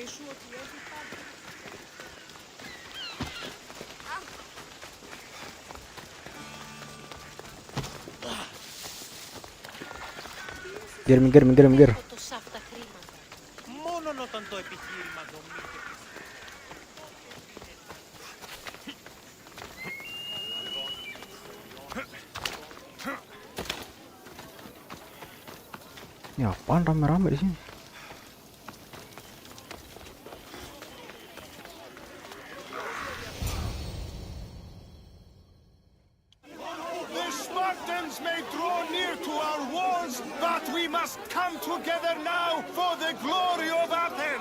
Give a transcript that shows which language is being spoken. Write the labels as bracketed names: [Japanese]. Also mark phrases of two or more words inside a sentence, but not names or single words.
[Indonesian] Minggir. [Greek] Μόνο όταν το επιχείρημα δομείται. [Indonesian] Ya apaan rame-rame di sini? [English] The Spartans may draw near to our walls, but we must come together now for the glory of Athens!